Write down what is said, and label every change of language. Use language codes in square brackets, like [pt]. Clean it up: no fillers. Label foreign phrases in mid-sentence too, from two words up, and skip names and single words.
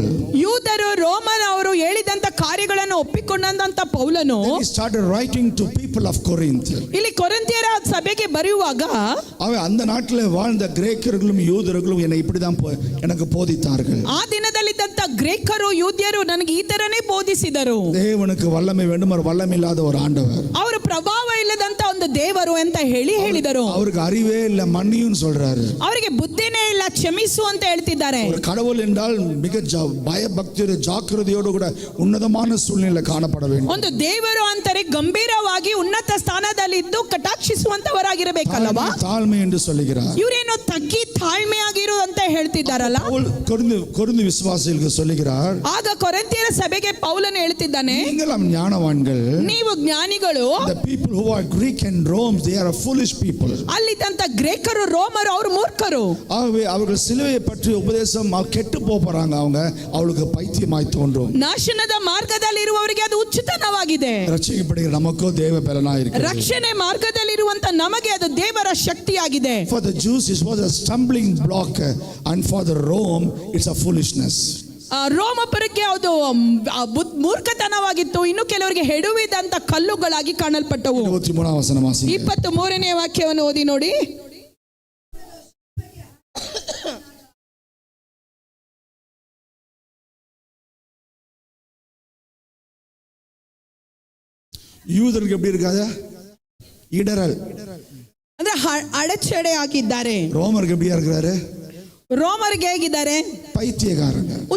[kn] ಯೂದರು ರೋಮನ್ ಅವರು ಹೇಳಿದಂತ ಕಾರ್ಯಗಳನ್ನು ಒಪ್ಪಿಕೊಂಡಂತ ಪೌಲನು [en] he started writing to people of Corinth. [kn] ಇಲ್ಲಿ ಕೊರಿಂಥಿಯರ ಸಭೆಗೆ ಬರೆಯುವಾಗ [ta] அவன் அந்த நாட்டிலே வாழ்ந்த கிரேக்கர்களும் யூதர்களும் என்னை இப்படிதான் எனக்கு போதித்தார்கள். [kn] ಆ ದಿನದಲ್ಲಿದ್ದಂತ ಗ್ರೀಕರು ಯೂದ್ಯರು ನನಗೆ ಈ ತರನೇ ಬೋಧಿಸಿದರು. [ta] தேவனுக்கு வல்லமை வேண்டும், அவர் வல்லமை இல்லாத ஒரு ஆண்டவர். [kn] ಅವರು ಪ್ರಭಾವ ಇಲ್ಲದಂತ ಒಂದು ದೇವರು ಅಂತ ಹೇಳಿದರು. [ta] அவருக்கு அறிவே இல்ல, மன்னியும் சொல்றாரு. [kn] ಅವರಿಗೆ ಬುದ್ಧಿನೇ ಇಲ್ಲ, ಕ್ಷಮಿಸು ಅಂತ ಹೇಳ್ತಿದ್ದಾರೆ. [ta] ஒரு கடவுள் என்றால் மிக பயபக்தியோடு ஜாக்கிரதையோடு கூட உன்னதமான சூழ்நிலை காணப்பட வேண்டும். [kn] ಒಂದು ದೇವರು ಅಂತಾರೆ ಗಂಭೀರವಾಗಿ ಉನ್ನತ ಸ್ಥಾನದಲ್ಲಿದ್ದು ಕಟಾಕ್ಷಿಸುವಂತವರಾಗಿರಬೇಕಲ್ಲವಾ? [ta] தாழ்மை என்று சொல்லுகிறார். [kn] ಇವರೇನೋ ತಗ್ಗಿ ತಾಳ್ಮೆಯಾಗಿರು ಅಂತ ಹೇಳ್ತಿದ್ದಾರಲ್ಲ. [ta] கொரிந்து விசுவாசிகளுக்கு சொல்லுகிறார், [kn] ಆಗ ಕೊರಿಂಥಿಯರ ಸಭೆಗೆ ಪೌಲನು ಹೇಳ್ತಿದ್ದಾನೆ, [ta] நீங்களும் ஞானவான்கள். [kn] ನೀವು ಜ್ಞಾನಿಗಳು. [en] The people who are Greek and Rome, they are a foolish people. [kn] ಅಲ್ಲಿದ್ದಂತ ಗ್ರೀಕರು ರೋಮರು ಅವರು ಮೂರ್ಖರು. [ta] ஆகவே அவர்கள் சிலுவையை பற்றி உபதேசம் கெட்டு போறாங்க, அவளுக்கு பைத்தியமாய் தோன்றும். [kn] ನಾಶನದ ಮಾರ್ಗದಲ್ಲಿರುವವರಿಗೆ ಅದು ಹುಚ್ಚುತನವಾಗಿದೆ. [ta] ரட்சிக்கப்படுகிற நமக்கோ தேவ பலனாய் இருக்கிறது. [kn] ರಕ್ಷಣೆ ಮಾರ್ಗದಲ್ಲಿರುವಂತ ನಮಗೆ ಅದು ದೇವರ ಶಕ್ತಿಯಾಗಿದೆ. [en] For the Jews it was a stumbling block and for the Rome it's a foolishness. [kn] ರೋಮಪುರಕ್ಕೆ ಅದು ಮೂರ್ಖತನವಾಗಿತ್ತು, ಇನ್ನು ಕೆಲವರಿಗೆ ಹೆಡುವಿದಂತ ಕಲ್ಲುಗಳಾಗಿ ಕಾಣಲ್ಪಟ್ಟವು. [ta] 23ஆம் வசன வாசி. [kn] 23ನೇ ವಾಕ್ಯವನ್ನು ಓದಿ ನೋಡಿ. [ta] யூதருக்கு எப்படி இருக்காது? இடரல், [kn] ಅಂದ್ರೆ ಅಡಚಣೆ ಆಗಿದ್ದಾರೆ. [ta] ரோமருக்கு எப்படியா இருக்கிறாரு? [kn] ರೋಮರಿಗೆ ಹೇಗಿದ್ದಾರೆ? [ta] பைத்தியக்காரங்க,